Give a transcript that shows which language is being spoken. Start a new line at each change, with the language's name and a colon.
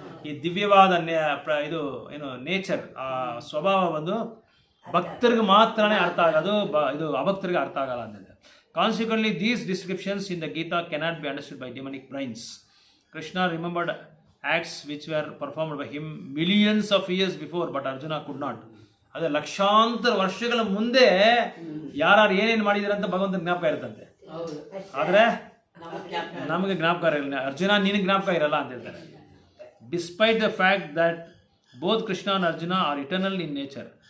Kannada: ಈ ದಿವ್ಯವಾದ ಇದು ಏನು ನೇಚರ್, ಆ ಸ್ವಭಾವ ಬಂದು ಭಕ್ತರಿಗೆ ಮಾತ್ರನೇ ಅರ್ಥ ಆಗೋದು, ಇದು ಅಭಕ್ತರಿಗೆ ಅರ್ಥ ಆಗಲ್ಲ ಅಂತಿದೆ.
English: Consequently, these descriptions in the Gita cannot be understood by demonic brains. Krishna remembered acts which were performed by him millions of years before, but Arjuna could not.
Kannada: ಅದೇ ಲಕ್ಷಾಂತರ ವರ್ಷಗಳ ಮುಂದೆ ಯಾರು ಏನೇನು ಮಾಡಿದಾರೆ ಅಂತ ಭಗವಂತನ ಜ್ಞಾಪಕ ಇರುತ್ತಂತೆ. ಹೌದು. ಆದರೆ ನಮಗೆ ಜ್ಞಾಪಕ ನಮಗೆ ಜ್ಞಾಪಕ ಇರಲ್ಲ. ಅರ್ಜುನ ನಿನಗೆ ಜ್ಞಾಪಕ ಇರಲ್ಲ ಅಂತ ಹೇಳ್ತಾರೆ.
English: Despite the fact that both Krishna and Arjuna are eternal in nature.